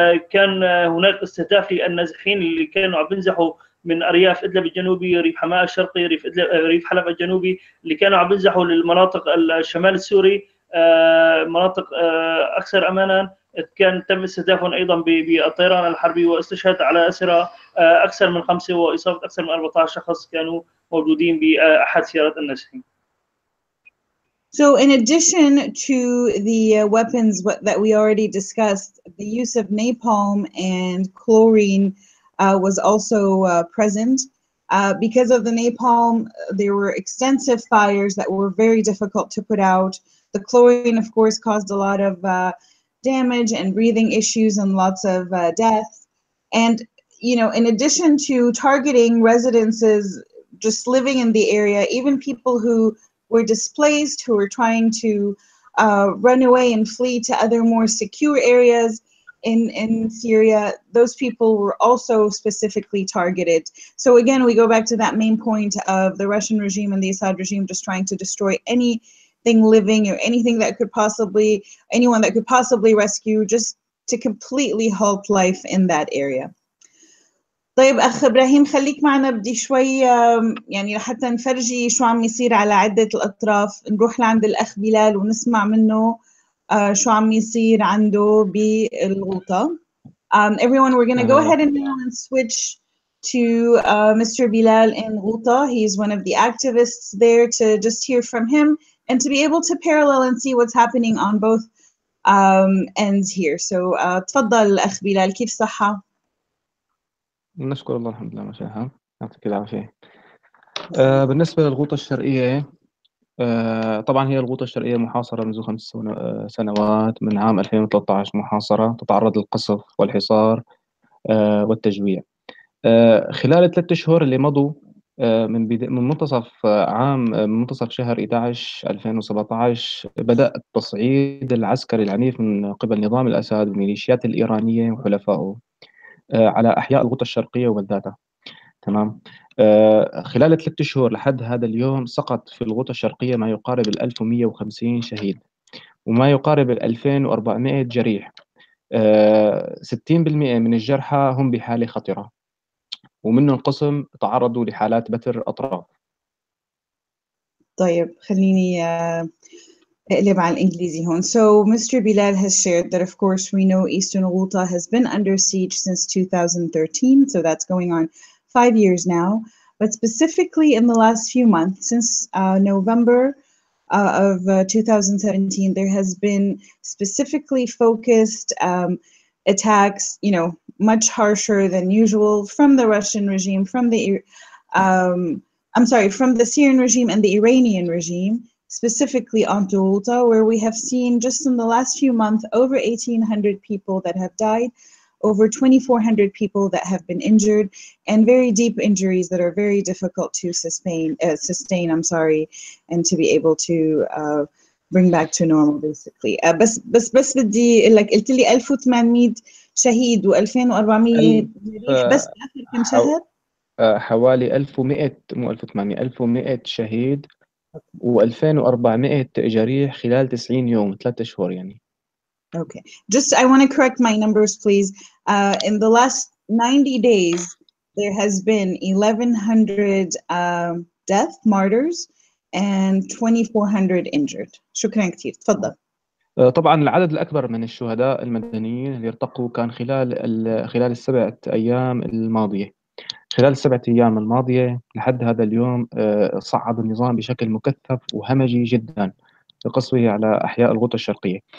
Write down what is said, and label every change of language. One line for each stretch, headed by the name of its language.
Arabic: كان هناك استهداف للنازحين اللي كانوا عم بينزحوا من ارياف ادلب الجنوبي، ريف حماه الشرقي، ريف حلب الجنوبي، اللي كانوا عم بينزحوا للمناطق الشمال السوري، مناطق اكثر امانا. كان تم استهدافهم ايضا بالطيران الحربي، واستشهاد على اسرى اكثر من 5 واصابه اكثر من 14 شخص كانوا موجودين باحد سيارات النازحين.
English: So in addition to the weapons that we already discussed, the use of napalm and chlorine was also present. Because of the napalm, there were extensive fires that were very difficult to put out. The chlorine, of course, caused a lot of damage and breathing issues and lots of death. And, you know, in addition to targeting residences just living in the area, even people who were displaced, who were trying to run away and flee to other more secure areas in Syria, those people were also specifically targeted. So again, we go back to that main point of the Russian regime and the Assad regime just trying to destroy anything living or anything that could possibly, anyone that could possibly rescue, just to completely halt life in that area.
Arabic: طيب أخ إبراهيم خليك معنا، بدي شوي يعني لحتى نفرجي شو عم يصير على عدة الأطراف، نروح لعند الأخ بلال ونسمع منه شو عم يصير عنده بالغوطة.
English: Everyone, we're going to go ahead and now switch to Mr. Belal in Ghouta. He's one of the activists there, to just hear from him and to be able to parallel and see what's happening on both ends here.
Arabic: So تفضل أخ بلال، كيف صحة؟ نشكر الله الحمد لله مشاها، يعطيك العافية. بالنسبة للغوطة الشرقية، طبعا هي الغوطة الشرقية محاصرة منذ 5 سنوات، من عام 2013 محاصرة، تتعرض للقصف والحصار والتجويع. خلال 3 أشهر اللي مضوا من منتصف شهر 11 2017 بدأ التصعيد العسكري العنيف من قبل نظام الأسد والميليشيات الإيرانية وحلفائه على أحياء الغوطة الشرقية وبلداتها. تمام. خلال 3 أشهر لحد هذا اليوم سقط في الغوطة الشرقية ما يقارب 1150 شهيد وما يقارب 2400 جريح. 60% من الجرحى هم بحالة خطرة، ومنهم قسم تعرضوا لحالات بتر أطراف. طيب خليني اقلب على الإنجليزي هون.
English: So Mr. Belal has shared that of course we know Eastern Ghouta has been under siege since 2013, so that's going on 5 years now. But specifically in the last few months, since November of 2017, there has been specifically focused attacks, you know, much harsher than usual from the Russian regime, from the from the Syrian regime and the Iranian regime, specifically on Ghouta, where we have seen just in the last few months over 1,800 people that have died, over 2,400 people that have been injured, and very deep injuries that are very difficult to sustain, and to be able to bring back to normal basically.
Arabic: بس بدي اقول لك، قلت لي 1800 شهيد و2400 جريح بس بآخر كم شهر؟ حوالي 1100 مو 1800 1100 شهيد و2400 جريح خلال 90 يوم 3 أشهر يعني.
English: Okay, just I want to correct my numbers, please. In the last 90 days, there has been 1,100 death martyrs and 2,400 injured.
Arabic: شكرا كثير. تفضل. طبعا العدد الأكبر من الشهداء المدنيين اللي ارتقوا كان خلال ال7 أيام الماضية. خلال ال7 أيام الماضية لحد هذا اليوم صعد النظام بشكل مكثف وهمجي جدا لقصفه على أحياء الغوطة الشرقية.